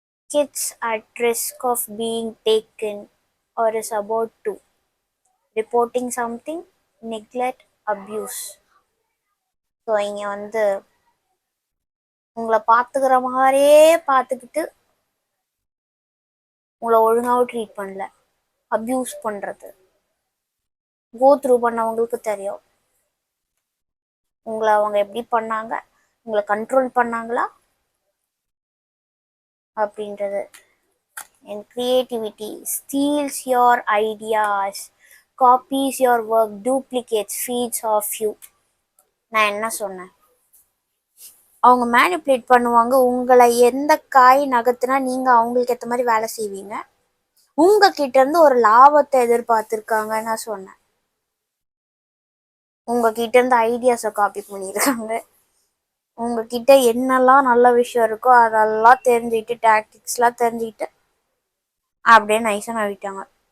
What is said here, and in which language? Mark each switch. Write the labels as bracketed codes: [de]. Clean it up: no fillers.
[en] Kids at risk of being taken or is about to. Reporting something, neglect, abuse. [ta] So இங்கே வந்து உங்களை பார்த்துக்கிற மாதிரியே பார்த்துக்கிட்டு உங்களை ஒழுங்காகவும் ட்ரீட் பண்ணல, அப்யூஸ் பண்ணுறது. கோ த்ரூ பண்ணவங்களுக்கு தெரியும் உங்களை அவங்க எப்படி பண்ணாங்க, உங்களை கண்ட்ரோல் பண்ணாங்களா அப்படின்றது. [en] And creativity steals your ideas, copies your work, duplicates, feeds off you. [ta] நான் என்ன சொன்னேன்? அவங்க மேனிப்புலேட் பண்ணுவாங்க. உங்களை எந்த காய் நகர்த்துனா நீங்கள் அவங்களுக்கு ஏற்ற மாதிரி வேலை செய்வீங்க. உங்ககிட்ட இருந்து ஒரு லாபத்தை எதிர்பார்த்துருக்காங்க நான் சொன்னேன். உங்ககிட்ட இருந்து ஐடியாஸை காப்பி பண்ணியிருக்காங்க. உங்ககிட்ட என்னெல்லாம் நல்ல விஷயம் இருக்கோ அதெல்லாம் தெரிஞ்சுக்கிட்டு, டாக்டிக்ஸ்லாம் தெரிஞ்சுக்கிட்டு அப்படியே நைஸாக நவிட்டாங்க.